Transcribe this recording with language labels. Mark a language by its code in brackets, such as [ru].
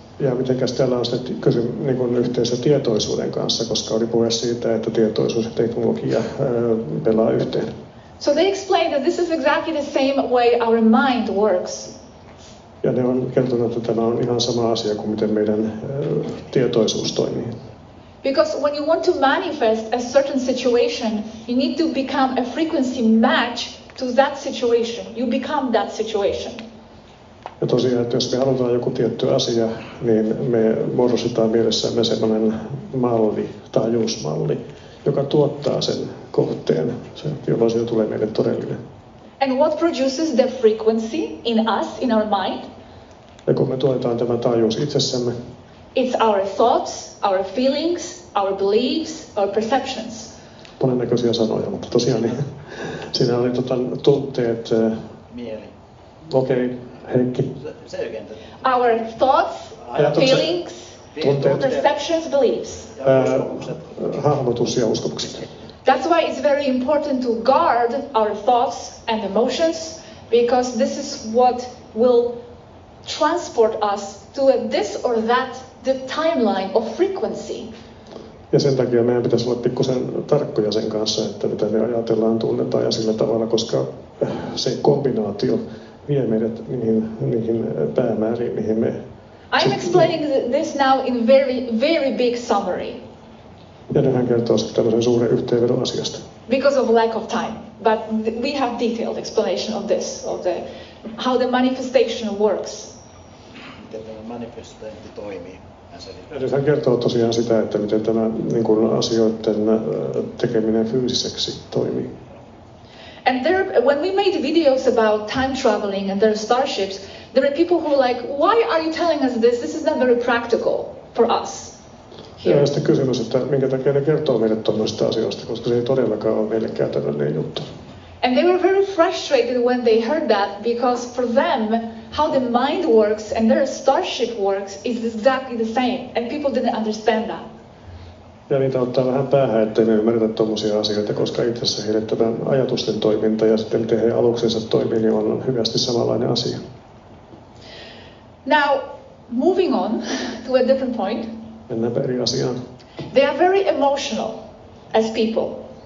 [fi] Ja mitenkäs täällä on sitten niin yhteensä tietoisuuden kanssa, koska oli puhe siitä, että tietoisuus ja teknologia pelaa yhteen. [en] So they explain that this is exactly the same way our mind works. [fi] Ja ne on kertonut, että tämä on ihan sama asia kuin miten meidän tietoisuus toimii. [en] Because when you want to manifest a certain situation, you need to become a frequency match to that situation. You become that situation. [fi] Ja tosiaan, että jos me halutaan joku tietty asia, niin me muodostetaan mielessämme sellainen malli, taajuusmalli, joka tuottaa sen kohteen, jolloin siitä tulee meille todellinen. [en] And what produces the frequency in us, in our mind? [fi] Ja kun me tuotetaan tämä taajuus itsessämme, [en] it's our thoughts, our feelings, our beliefs, our perceptions. [fi] Monennäköisiä sanoja, mutta tosiaan niin, siinä oli tunteet. Mieli. Okei, Heikki. [en] Our thoughts, feelings, perceptions, beliefs. [fi] Hahmotus ja uskomukset. [en] That's why it's very important to guard our thoughts and emotions, because this is what will transport us to this or that the timeline of frequency. [fi] Ja sen takia meidän pitäisi olla pikkusen tarkkoja sen kanssa, että mitä me ajatellaan, tunnetaan ja sillä tavalla, koska se kombinaatio vie meidät niihin päämääriin, mihin me... [en] I'm explaining this now in very big summary. [fi] Ja hän kertoo sitten tämmöisen suuren yhteenvedon asiasta. [en] Because of lack of time, but we have detailed explanation of this, of how the manifestation works. [fi] Miten tämä manifestointi toimii? Ja hän kertoo tosiaan sitä, että miten tämä niin kuin asioiden tekeminen fyysiseksi toimii. [en] And when we made videos about time traveling and their starships, there are people who are like, why are you telling us this? This is not very practical for us. [fi] Ja sitten kysymys, että minkä takia ne kertoo meille tuommoista asioista, koska se ei todellakaan ole meille käytännöllinen juttu. [en] And they were very frustrated when they heard that, because for them, how the mind works and their starship works is exactly the same, and people didn't understand that. [fi] Ja niitä ottaa vähän päähän, ettei me ymmärretä tuommoisia asioita, koska itse asiassa heille tämä ajatusten toiminta ja sitten miten he aluksensa toimii, niin on hyvästi samanlainen asia. [en] Now, moving on to a different point. [fi] Mennäänpä eri asiaan. [en] They are very emotional as people.